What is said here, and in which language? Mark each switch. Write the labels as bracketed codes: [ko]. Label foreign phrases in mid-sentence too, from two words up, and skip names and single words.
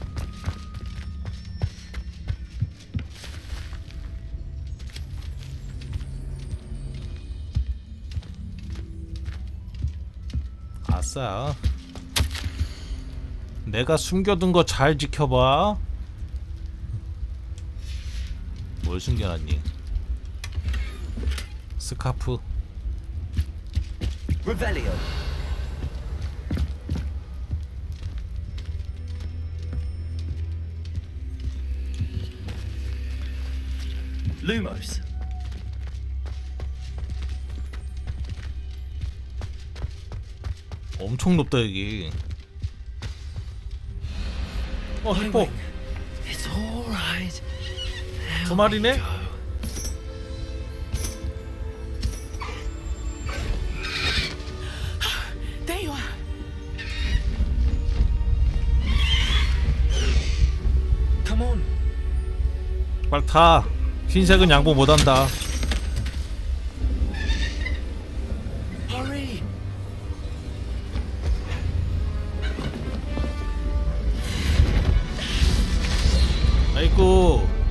[ko] 아싸. 내가 숨겨둔 거 잘 지켜봐. 뭘 숨겨놨니? 스카프. [la] Revelio. Lumos. [ko] 엄청 높다 여기. 히포. [en] It's all right. [ko] 2마리네? [en] There you are. Come on. [ko] 빨리 타. 흰색은 양보 못한다. [en] Hurry. [ko] 아이고.